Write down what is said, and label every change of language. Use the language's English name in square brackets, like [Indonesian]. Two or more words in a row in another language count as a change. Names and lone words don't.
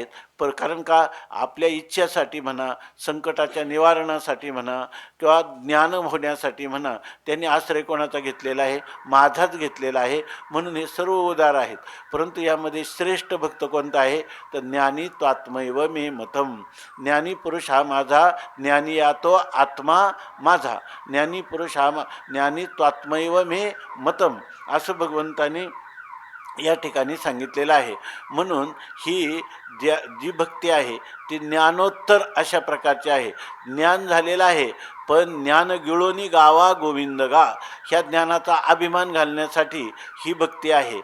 [Marathi] कारण का आपल्या इच्छेसाठी म्हणा, संकटाच्या निवारणासाठी म्हणा किंवा ज्ञान होण्यासाठी म्हणा त्यांनी आश्रय कोणाचा घेतलेला आहे, माझाच घेतलेला आहे. म्हणून हे सर्व उदार आहेत. परंतु यामध्ये श्रेष्ठ भक्त कोणता आहे तर [Sanskrit] ज्ञानी त्वात्मैव मे मतम. [Marathi] ज्ञानी पुरुष हा माझा, ज्ञानी या तो आत्मा माझा. ज्ञानी पुरुष हा [Sanskrit] ज्ञानी त्वात्मैव मे मतम [Marathi] असं भगवंताने या ठिकाणी सांगितलेलं आहे. म्हणून ही जी भक्ती आहे ती ज्ञानोत्तर अशा प्रकारची आहे. ज्ञान झालेलं आहे पण ज्ञान गिळोनी गावा गोविंद गा, ह्या ज्ञानाचा अभिमान घालण्यासाठी ही भक्ती आहे.